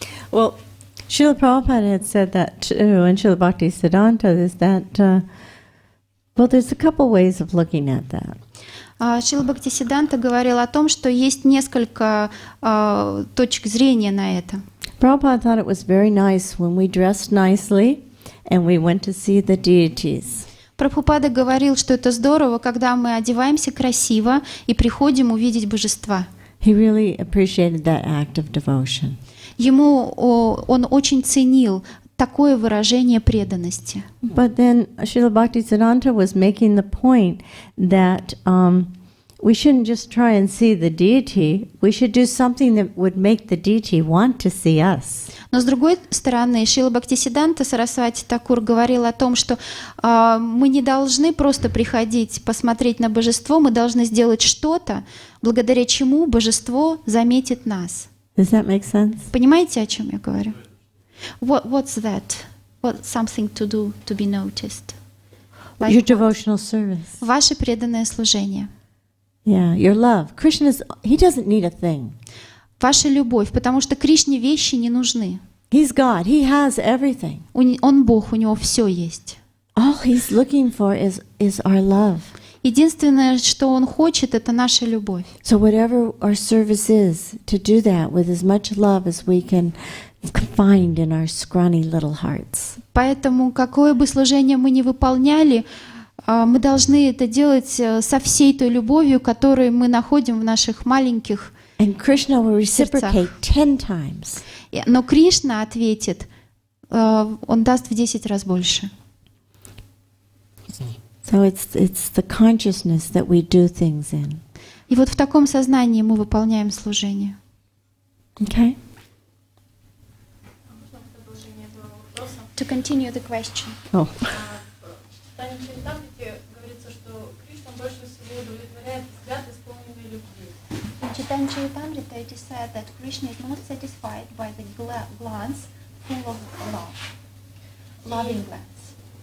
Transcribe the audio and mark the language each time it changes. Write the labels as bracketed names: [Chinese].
[English] Well, Srila Prabhupada had said that too, and Srila Bhaktisiddhanta is that, well, there's a couple ways of looking at that. [Russian] Шрила Бхактисиддханта говорил о том, что есть несколько точек зрения на это. [English] Prabhupada thought it was very nice when we dressed nicely and we went to see the deities. [Russian] Прабхупада говорил, что это здорово, когда мы одеваемся красиво и приходим увидеть божества. [English] He really appreciated that act of devotion. [Russian] Он очень ценил такое выражение преданности. [English] But then Srila Bhaktisiddhanta was making the point that we shouldn't just try and see the deity. We should do something that would make the deity want to see us. [Russian] Но с другой стороны, Шрила Бхактисиддханта Сарасвати Такур говорил о том, что мы не должны просто приходить посмотреть на божество, мы должны сделать что-то, благодаря чему божество заметит нас. [English] Does that make sense? [Russian] Понимаете, о чем я говорю? [English] What's that? What something to do to be noticed? Like Your devotional service. [Russian] Ваше преданное служение. [English] Yeah, your love. Krishna he doesn't need a thing. [Russian] Ваша любовь, потому что Кришне вещи не нужны. [English] He's God. He has everything. [Russian] Он Бог, у него все есть. [English] All he's looking for is our love. [Russian] Единственное, что он хочет, это наша любовь. [English] So whatever our service is, to do that with as much love as we can find in our scrawny little hearts. [Russian] Поэтому, какое бы служение мы ни выполняли, мы должны это делать со всей той любовью, которую мы находим в наших маленьких [English] And Krishna will reciprocate 10 times. [Russian] Но Кришна ответит, он даст в 10 раз больше. [English] So it's the consciousness that we do things in. [Russian] И вот в таком сознании мы выполняем служение. [English] Okay? To continue the question. Oh. [Russian] В Тане Чаритамрите говорится, что Кришна больше всего удовлетворяет взгляд, исполненный любви. [English] In Chaitanya Charitamrita it is said that Krishna is most satisfied by the glance full of love, loving glance.